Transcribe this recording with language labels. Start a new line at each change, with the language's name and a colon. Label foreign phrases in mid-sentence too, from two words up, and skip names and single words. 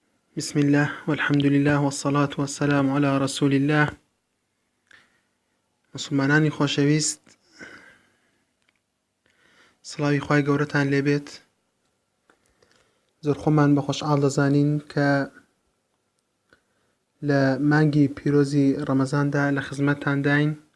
Arabic: بسم الله والحمد لله والصلاة والسلام على رسول الله.
Central Kurdish: مسلمانانی خۆشەویست، سڵاوی خوای گەورەتان لێبێت. زۆر خۆمان بە خۆشحاڵ دەزانین کە لە مانگی پیرۆزی ڕەمەزاندا لە خزمەتتان داین.